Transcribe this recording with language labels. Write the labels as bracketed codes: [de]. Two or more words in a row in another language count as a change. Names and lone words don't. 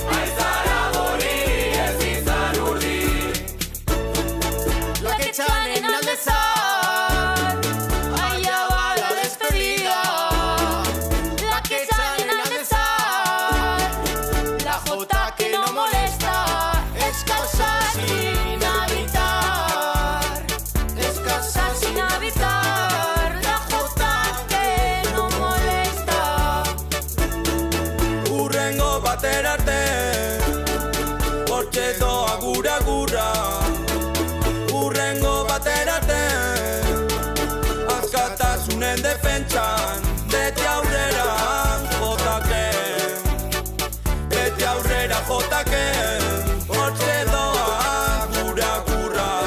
[es] Allá va la despedida, la que sale en Aldezar, la jota que no molesta, es casa sin habitar, es casa sin habitar, la jota que no molesta. [eu] Urrengo bater arte, hortxe doa gura gura. Urrengo bater arte, askatasunen defentsan, beti aurrera jotake, beti aurrera jotake, hortxe doa gura gura.